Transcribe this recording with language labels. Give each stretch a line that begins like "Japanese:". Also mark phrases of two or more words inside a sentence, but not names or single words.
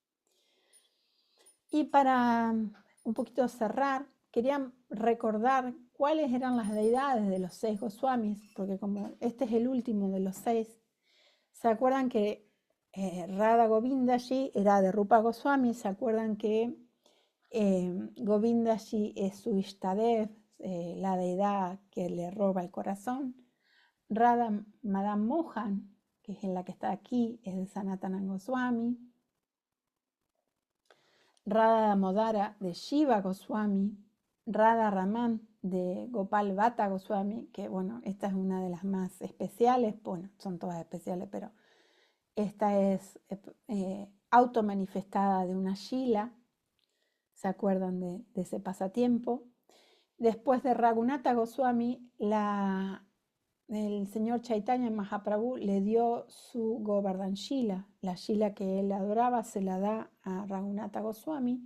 Spanish: Y para un poquito cerrar, quería recordar cuáles eran las deidades de los 6 Goswamis, porque como este es el último de los 6, ¿se acuerdan que Radha Govindaji era de Rupa Goswami? ¿Se acuerdan que Govindaji es su Ishtadev, la deidad que le roba el corazón? Radha Madan Mohan, que es la que está aquí, es de Sanatana Goswami. Radha Damodara de Shiva Goswami. Radha Raman de Gopal Bhatta Goswami, que bueno, esta es una de las más especiales, bueno, son todas especiales, pero esta es automanifestada de una Shila. ¿Se acuerdan de ese pasatiempo? Después de Raghunatha Goswami, el señor Chaitanya Mahaprabhu le dio su Govardhan Shila, la Shila que él adoraba, se la da a Raghunatha Goswami.